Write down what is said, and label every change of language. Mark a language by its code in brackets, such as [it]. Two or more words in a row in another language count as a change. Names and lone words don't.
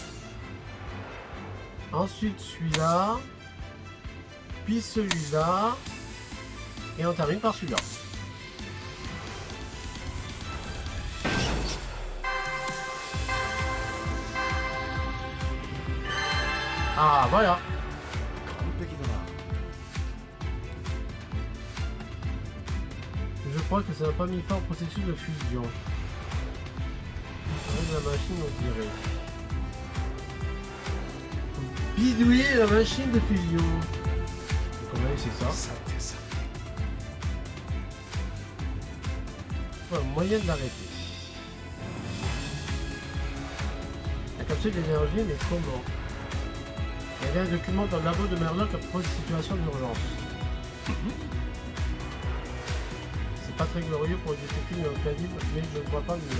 [fr] Ensuite celui-là. Puis celui-là. Et on termine par celui-là. Ah voilà. [ja] 完璧だな。 [fr] Je crois que ça n'a pas mis fin au processus de fusion. Avec la machine, on dirait. Faut bidouiller la machine de fusion. Donc on a eu, c'est ça. [ja] さてさて。 [fr] Ouais, moyen de l'arrêter. La capsule d'énergie, mais comment? Il y avait un document dans le labo de Murloc à propos de situation d'urgence. C'est pas très glorieux pour détecter le calibre, mais je ne vois pas mieux.